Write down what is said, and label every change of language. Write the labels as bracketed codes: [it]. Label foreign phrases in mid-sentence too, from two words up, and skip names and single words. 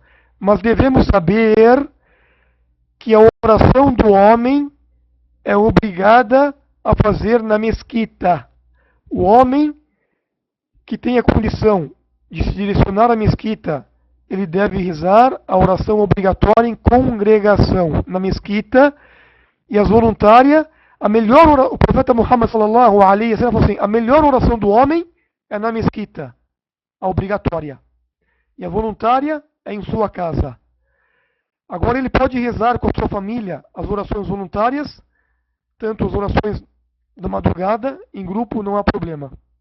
[pt] Mas devemos saber que a oração do homem é obrigada a fazer na mesquita. O homem que tem a condição de se direcionar à mesquita, ele deve rezar a oração obrigatória em congregação na mesquita, e as voluntárias, o profeta Muhammad [ar] صلى الله عليه وسلم [pt] falou assim: a melhor oração do homem é na mesquita, a obrigatória, e a voluntária é em sua casa. Agora ele pode rezar com a sua família as orações voluntárias, tanto as orações da madrugada, em grupo, não há problema.